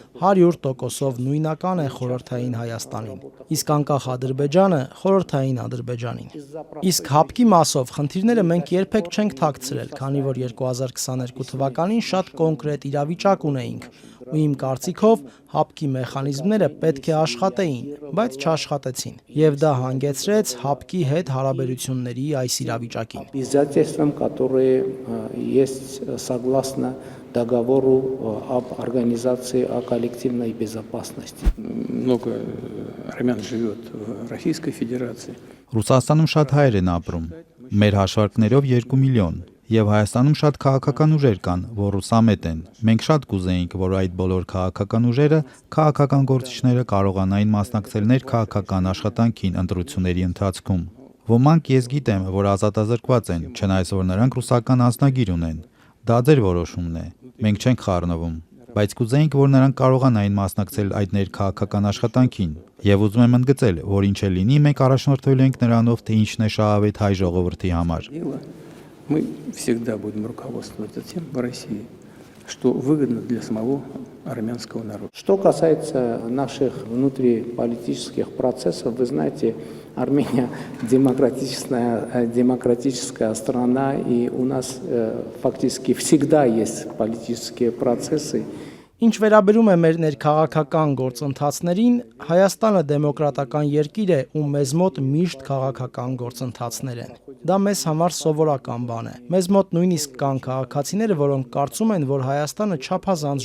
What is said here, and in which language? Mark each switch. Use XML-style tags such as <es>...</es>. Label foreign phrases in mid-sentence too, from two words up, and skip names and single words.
<hy>100%-ով նույնական է խորհրդային Հայաստանին, իսկ անկախ Ադրբեջանը խորհրդային Ադրբեջանին։ Իսկ հապկի մասով խնդիրները մենք երբեք չենք թաքցրել, քանի որ 2022 թվականին շատ կոնկրետ իրավիճակ ունեինք, ու իմ կարծիքով հապկի մեխանիզմները պետք է աշխատեին, բայց չաշխատեցին, եւ դա հանգեցրեց հապկի հետ հարաբերությունների այս իրավիճակին։</hy> <ru>Обязательствам, которые есть согласно договору об организации о коллективной безопасности. Много армян живет в Российской Федерации.</ru> <hy>Ռուսաստանում շատ հայեր են ապրում, մեր հաշվարկներով 2 միլիոն, եւ Հայաստանում շատ քաղաքական ուժեր կան, որ ռուսամետ են։ Մենք շատ կուզեինք, որ այդ բոլոր քաղաքական ուժերը, քաղաքական գործիչները կարողանային մասնակցել ներքաղաքական աշխատանքին ընտրությունների ընթացքում։ Ոմանք ես գիտեմ, որ ազատազրկված են, չնայած որ նրանք ռուսական անձնագիր ունեն։ Դա ձեր որոշումն է։ Մենք չենք խառնվում, բայց կուզեինք, որ նրանք կարողանային մասնակցել այդ ներքաղաքական աշխատանքին։ Եվ ուզում եմ ընդգծել, որ ինչ էլ լինի, մենք առաջնորդվելու ենք նրանով, թե ինչն է շահավետ հայ ժողովրդի համար։</hy> <ru>Мы всегда будем руководствоваться тем в России, что выгодно для самого армянского народа. Что касается наших внутриполитических процессов, вы знаете, Армения демократическая страна, и у нас фактически всегда есть политические процессы.</ru> <hy>Ինչ վերաբերում է մեր ներքաղաքական գործընթացներին, Հայաստանը դեմոկրատական երկիր է ու մեզ մոտ միշտ քաղաքական գործընթացներ են։ Դա մեզ համար սովորական բան է։ Մեզ մոտ նույնիսկ կան քաղաքացիներ, որոնք կարծում են, որ Հայաստանը չափազանց</hy>